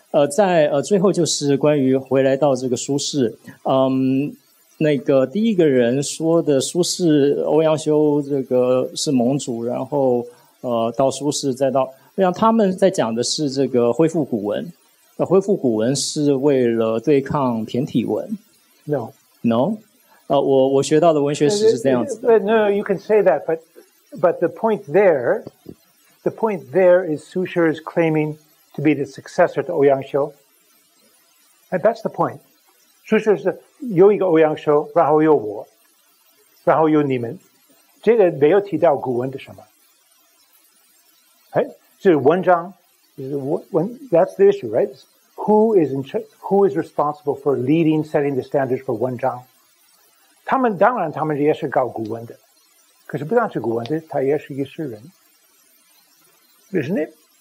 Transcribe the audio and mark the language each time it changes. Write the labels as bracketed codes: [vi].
[zh] 在最后就是关于回来到这个苏軾，那个第一个人说的苏軾、欧阳修这个是盟主，然后到苏軾再到，让他们在讲的是这个恢复古文，恢复古文是为了对抗骈体文。 [en] No， [zh] 我学到的文学史是这样子的。 [en] No, you can say that, but the point there is Su is claiming to be the successor to 欧阳修 and that's the point. [zh] 苏軾是有一个欧阳修，然后有我，然后有你们，这个没有提到古文的什么。是文章， [en] that's the issue, right? Who is responsible for leading, setting the standards for 文章？ [zh] 当然他们也是搞古文的，可是不但是古文的，他也是一个诗人 ， [en] isn't it?